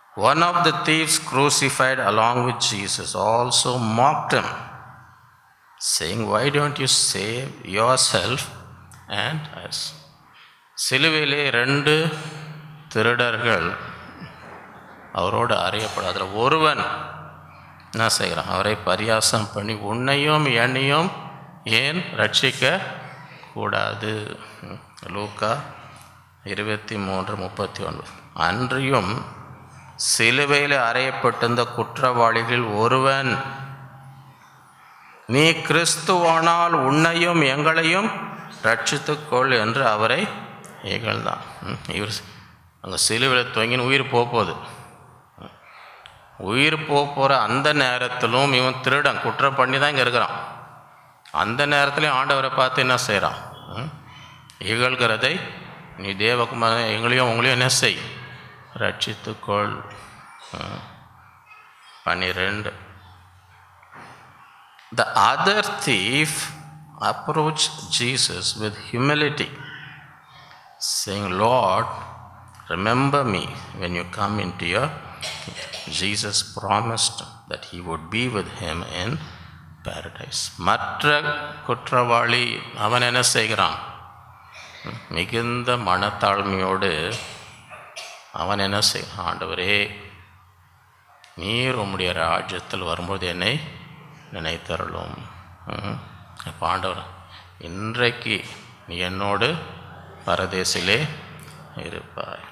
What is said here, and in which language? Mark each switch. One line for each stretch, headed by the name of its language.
English: One of the thieves crucified along with Jesus also mocked him, saying, "Why don't you save yourself and us?"
Tamil: சிலுவையிலே 2 திருடர்கள் அவரோடு அறியப்படாத ஒருவன் என்ன செய்கிறான்? அவரை பரியாசம் பண்ணி, உன்னையும் என்னையும் ஏன் ரட்சிக்க கூடாது? லூக்கா 23:39. அன்றியும் சிலுவையில் அறையப்பட்டிருந்த குற்றவாளிகள் ஒருவன், நீ கிறிஸ்துவானால் உன்னையும் எங்களையும் ரட்சித்துக்கொள் என்று அவரை இகழ்ந்தான். இவர் அங்கே சிலுவையில் தொங்கின்னு உயிர் போகுது. உயிர் போகிற அந்த நேரத்திலும் இவன் திருடன் குற்றம் பண்ணி தான் இங்கே இருக்கிறான். அந்த நேரத்துலையும் ஆண்டவரை பார்த்து என்ன செய்கிறான்? இகழ்கிறதை, நீ தேவகுமார எங்களையும் உங்களையும் என்ன செய், ரட்சித்துக்கொள். 12.
English: The other thief approached Jesus with humility, saying, "Lord, remember me when you come into your kingdom." Jesus promised that he would be with him in paradise.
Tamil: மற்ற குற்றவாளி அவன் என்ன செய்கிறான்? மிகுந்த மனத்தாழ்மையோடு அவன் என்ன செய்கிறான்? ஆண்டவரே, நீர் உம்முடைய ராஜ்யத்தில் வரும்போது என்னை நினைத்தருளும். அப்போ ஆண்டவர், இன்றைக்கு நீ என்னோடு பரதேசிலே இருப்பாய்.